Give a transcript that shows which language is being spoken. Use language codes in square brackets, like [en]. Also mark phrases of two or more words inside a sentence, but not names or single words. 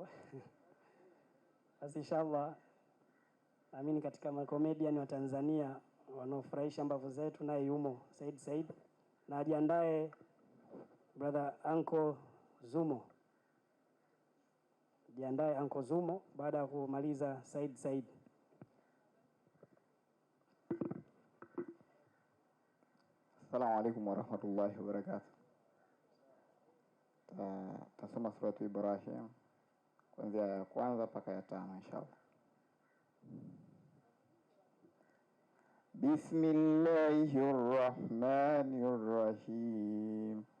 [sw] Basi inshallah naamini katika makomedian wa Tanzania wanaofurahisha mbavu zetu naye yumo Said. Na ajiandae brother Uncle Zumo. Jiandae Uncle Zumo baada ya kumaliza Said. [ar] السلام عليكم ورحمة الله وبركاته. [sw] Tasoma suratu Ibrahim kuanzia ya kwanza mpaka ya 5 inshallah. [ar] بسم الله الرحمن الرحيم.